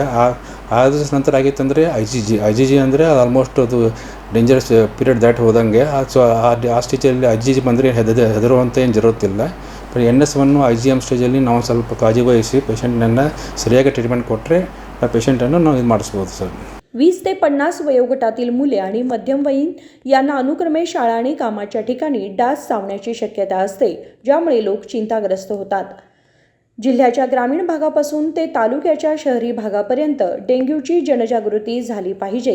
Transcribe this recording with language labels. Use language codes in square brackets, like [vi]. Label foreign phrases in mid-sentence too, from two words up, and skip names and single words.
[kn] ಆ ದಿವಸ ನಂತರ ಆಗಿತ್ತಂದರೆ IgG ಅಂದರೆ ಅದು ಆಲ್ಮೋಸ್ಟ್ ಅದು [en] dangerous period [kn] ದಾಟಿ ಹೋದಂಗೆ. ಸೊ ಆ ಸ್ಟೇಜಲ್ಲಿ IgG ಬಂದರೆ ಹೆದರುವಂಥ ಏನು ಜರುತ್ತಿಲ್ಲ. ಬಟ್ NS1 IgM ಸ್ಟೇಜಲ್ಲಿ ನಾವು ಸ್ವಲ್ಪ ಕಾಳಜಿ ವಹಿಸಿ ಪೇಷಂಟನ್ನು ಸರಿಯಾಗಿ ಟ್ರೀಟ್ಮೆಂಟ್ ಕೊಟ್ಟರೆ ಆ ಪೇಷಂಟನ್ನು ನಾವು ಇದು ಮಾಡಿಸ್ಬೋದು सर. [mr] 20 ते 50 वयोगटातील मुले आणि मध्यमवयीन यांना अनुक्रमे शाळा आणि कामाच्या ठिकाणी डास चावण्याची शक्यता असते, ज्यामुळे लोक चिंताग्रस्त होतात. जिल्ह्याच्या ग्रामीण भागापासून ते तालुक्याच्या शहरी भागापर्यंत डेंग्यूची जनजागृती झाली पाहिजे.